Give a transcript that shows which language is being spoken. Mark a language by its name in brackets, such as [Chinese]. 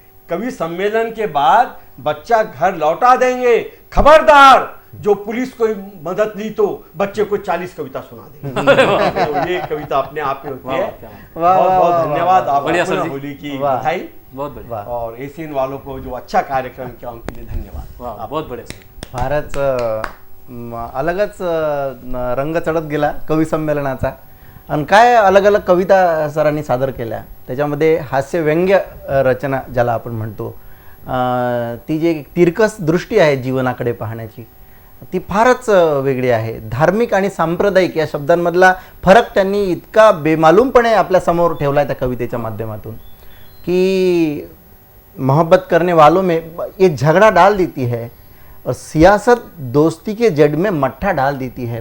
[Hindi] कवि सम्मेलन के बाद बच्चा घर लौटा देंगे। खबरदार जो पुलिस को मदद दी तो बच्चे को 40 कविता सुना देंगे। तो ये कविता अपने आप में होती है। वाह, बहुत वाह, बहुत वाह, धन्यवाद वाह, आप बढ़िया सर जी। होली की वाह। बधाई, बहुत बढ़िया। वाह और एशियन वालों को जो अच्छा कार्यक्रम किया उनके लिए धन्यवाद। वाह बहुत बढ़िया सर। [Marathi] फारच अलगच रंग चढत गेला कवी संमेलनाचा. आणि काय अलग अलग कविता सरांनी सादर केल्या. त्याच्यामध्ये हास्य व्यंग्य रचना ज्याला आपण म्हणतो, ती जी एक तिरकस दृष्टी आहे जीवनाकडे पाहण्याची, ती फारच वेगळी आहे. धार्मिक आणि सांप्रदायिक या शब्दांमधला फरक त्यांनी इतका बेमालूमपणे आपल्या समोर ठेवला आहे त्या कवितेच्या माध्यमातून की [Hindi] मोहब्बत करने वालों में ये झगड़ा डाल देती है और सियासत दोस्ती के जड़ में मट्ठा डाल देती है.